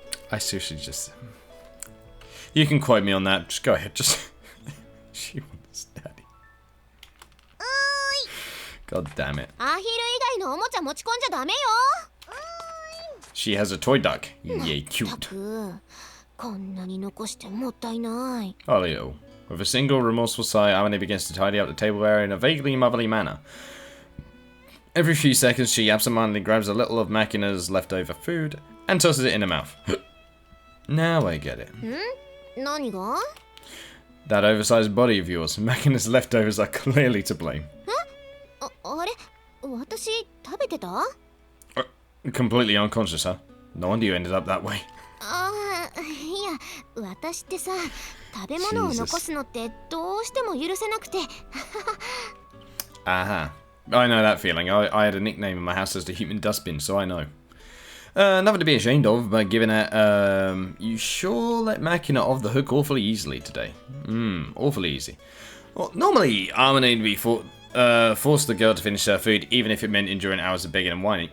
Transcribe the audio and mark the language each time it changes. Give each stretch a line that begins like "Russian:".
English: I seriously just... You can quote me on that. Just go ahead. Just... She wants daddy. God damn it.
Japanese: アヒル以外のおもちゃ持ち込んじゃダメよ。
English: She has a toy duck. Yeah,
Japanese: た
English: cute.
Japanese: く、こんなに残してもったいない。 Olio.
English: With a single remorseful sigh, Amane begins to tidy up the tableware in a vaguely motherly manner. Every few seconds, she absentmindedly grabs a little of Makina's leftover food and tosses it in her mouth. Now I get it.
Japanese: 何が？
English: That oversized body of yours, Makina's leftovers are clearly to blame.
Japanese: あれ、私食べてた？
English: Completely unconscious, huh? No wonder you ended up that way.
Japanese: ああ、いや、私ってさ、食べ物を残すのってどうしても許せなくて。
English: Aha. I know that feeling. I had a nickname in my house as the human dustbin, so I know. Nothing to be ashamed of, but given it, you sure let Makina off the hook awfully easily today. Awfully easy. Well, normally, Amane would be force the girl to finish her food, even if it meant enduring hours of begging and whining.